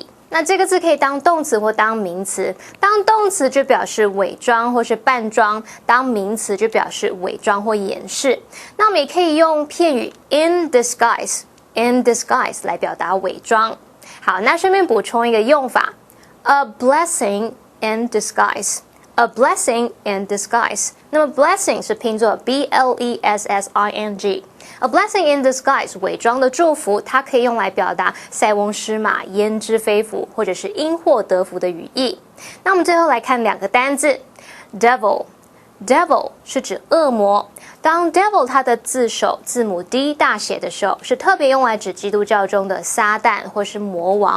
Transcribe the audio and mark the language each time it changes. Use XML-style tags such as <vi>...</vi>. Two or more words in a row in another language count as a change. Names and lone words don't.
<zh>那这个字可以当动词或当名词，当动词就表示伪装或是扮装，当名词就表示伪装或掩饰。那我们也可以用片语</zh> <en>in disguise</en> <zh>来表达伪装。好，那顺便补充一个用法 ，</zh> <en>a blessing in disguise。 A blessing in disguise。</en> <zh>那么 blessing 是拼作 B-L-E-S-S-I-N-G。</zh> <en>A blessing in disguise</en> <zh>伪装的祝福，它可以用来表达塞翁失马焉知非福，或者是因祸得福的语义。那我们最后来看2个单字 devil。devil 是指恶魔。当 devil 它的字首字母 D 大写的时候，是特别用来指基督教中的撒旦或是魔王。</zh>